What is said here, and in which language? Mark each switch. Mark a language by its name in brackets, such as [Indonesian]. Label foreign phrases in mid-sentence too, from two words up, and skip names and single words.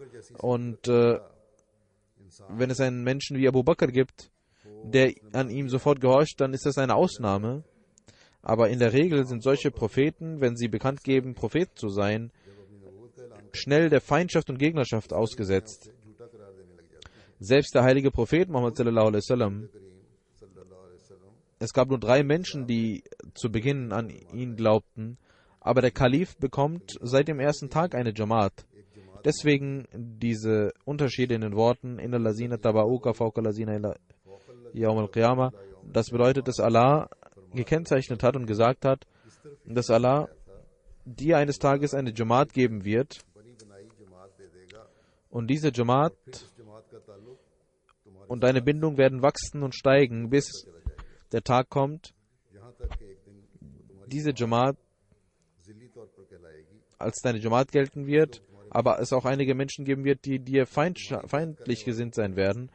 [German] Und wenn es einen Menschen wie Abu Bakr gibt, der an ihm sofort gehorcht, dann ist das eine Ausnahme. Aber in der Regel sind solche Propheten, wenn sie bekannt geben, Propheten zu sein, schnell der Feindschaft und Gegnerschaft ausgesetzt. Selbst der heilige Prophet Muhammad [Arabic] صلى الله عليه وسلم, [German] es gab nur 3 Menschen, die zu Beginn an ihn glaubten, aber der Kalif bekommt seit dem ersten Tag eine Jamaat. Deswegen diese Unterschiede in den Worten [Arabic] إن الذين تبعوك فوق الذين إلى يوم القيامة. [German] Das bedeutet, dass Allah gekennzeichnet hat und gesagt hat, dass Allah dir eines Tages eine Jamaat geben wird. Und diese Jamaat und deine Bindungen werden wachsen und steigen, bis der Tag kommt, diese Jamaat als deine Jamaat gelten wird, aber es auch einige Menschen geben wird, die dir feindlich gesinnt sein werden.